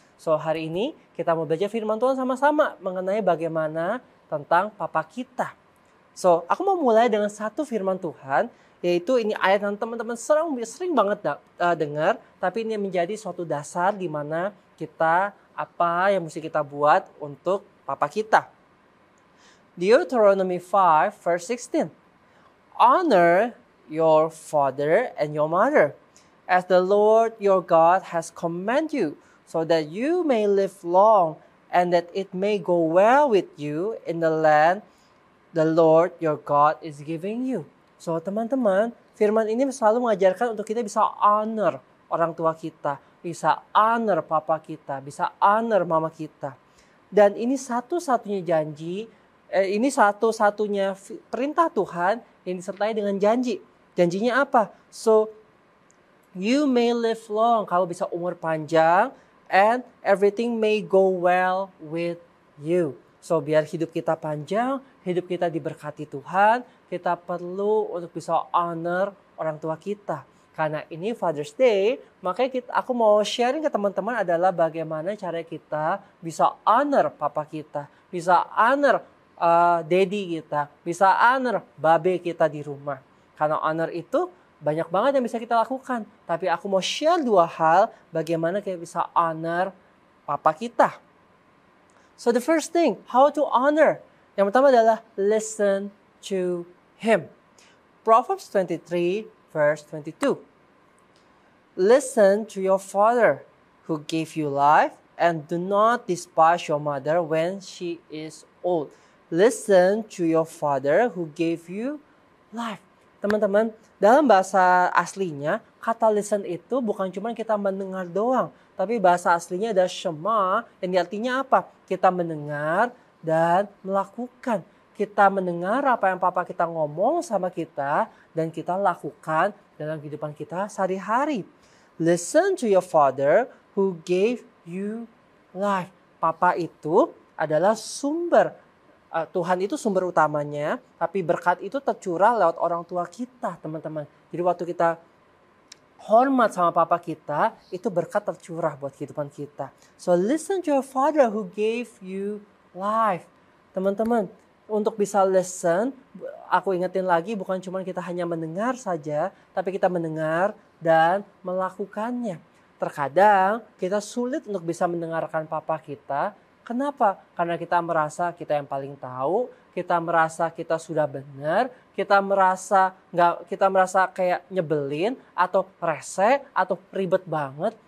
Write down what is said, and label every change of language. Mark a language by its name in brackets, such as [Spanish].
[Indonesian] So hari ini kita mau belajar firman Tuhan sama-sama mengenai bagaimana tentang papa kita. So aku mau mulai dengan satu firman Tuhan, yaitu ini ayat yang teman-teman sering banget dengar, tapi ini menjadi suatu dasar di mana kita apa yang mesti kita buat untuk papa kita. [English] Deuteronomy 5 verse 16. Honor your father and your mother, as the Lord your God has commanded you, so that you may live long and that it may go well with you in the land the Lord your God is giving you. [Indonesian] So teman-teman, firman ini selalu mengajarkan untuk kita bisa honor orang tua kita, bisa honor papa kita, bisa honor mama kita. Dan ini satu-satunya janji, ini satu-satunya perintah Tuhan yang disertai dengan janji. Janjinya apa? [English] So, you may live long, [Indonesian] kalau bisa umur panjang, [English] and everything may go well with you. [Indonesian] So, biar hidup kita panjang, hidup kita diberkati Tuhan, kita perlu untuk bisa honor orang tua kita. Karena ini Father's Day, makanya aku mau sharing ke teman-teman adalah bagaimana cara kita bisa honor papa kita, bisa honor daddy kita, bisa honor babe kita di rumah. Karena honor itu banyak banget yang bisa kita lakukan. Tapi aku mau share dua hal bagaimana kita bisa honor papa kita. [English] So the first thing, how to honor. [Indonesian] Yang pertama adalah [English] listen to him. Proverbs 23 verse 22. Listen to your father who gave you life, and do not despise your mother when she is old. Listen to your father who gave you life. [Indonesian] Teman-teman, dalam bahasa aslinya, kata listen itu bukan cuma kita mendengar doang. Tapi bahasa aslinya ada shema, yang artinya apa? Kita mendengar dan melakukan. Kita mendengar apa yang papa kita ngomong sama kita, dan kita lakukan dalam kehidupan kita sehari-hari. [English] Listen to your father who gave you life. [Indonesian] Papa itu adalah sumber Tuhan itu sumber utamanya, tapi berkat itu tercurah lewat orang tua kita, teman-teman. Jadi waktu kita hormat sama papa kita, itu berkat tercurah buat kehidupan kita. [English] So listen to your father who gave you life. [Indonesian] Teman-teman, untuk bisa listen, aku ingetin lagi bukan cuma kita hanya mendengar saja, tapi kita mendengar dan melakukannya. Terkadang kita sulit untuk bisa mendengarkan papa kita. Kenapa? Karena kita merasa kita yang paling tahu, kita merasa kita sudah benar, kita merasa kayak nyebelin atau rese atau ribet banget.